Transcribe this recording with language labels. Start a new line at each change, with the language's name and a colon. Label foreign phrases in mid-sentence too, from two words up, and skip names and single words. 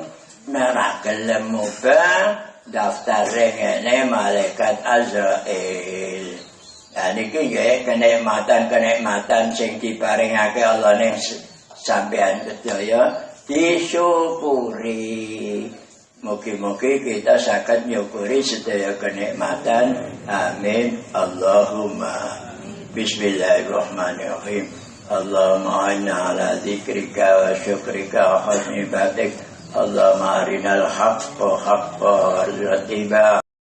Javanese: Nek gelem mubeng daftar ngene malaikat Azrail. Nah niki nggih kenikmatan sing diparingake Allah ning sampeyan sedaya disyukuri. Mugi-mugi kita saged nyukuri sedaya kenikmatan. Amin. Allahumma.
Arabic: بسم الله الرحمن الرحيم. اللهم إنا على ذكرك وشكرك وحسن عبادة. اللهم أرنا الحق حقا وارزقنا اتباعه